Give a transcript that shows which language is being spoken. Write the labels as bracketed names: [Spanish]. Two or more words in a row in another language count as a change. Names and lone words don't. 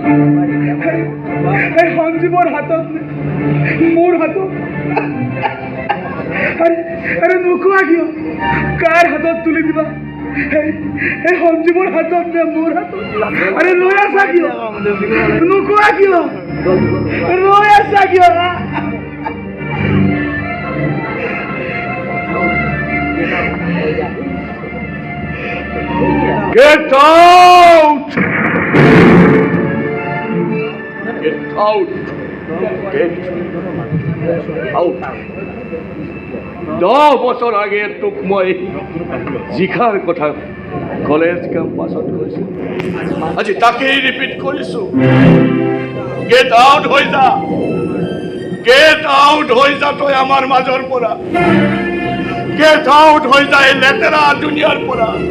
[Assamese] এই সঞ্জীৱৰ হাতত মোৰ হাতত আৰে নোকোৱা কিয় কাৰ হাতত তুলি দিবা এই সঞ্জীৱৰ হাতত নে মোৰ হাতত আৰে ৰৈ আছা কিয় নোকোৱা কিয় ৰৈ আছা কিয় [English] Get out! Get out! Get out! [Assamese] 10 বছৰ আগে তোক মই জিখাৰ কথা কলেজ কেম্পাছত কৈছোঁ আজি তাকেই ৰিপিট কৰিছোঁ [English] Get out [Assamese] হৈ যা তই আমাৰ মাজৰ পৰা [English] Get out [Assamese] হৈ যা এই লেতেৰা দুনিয়াৰ পৰা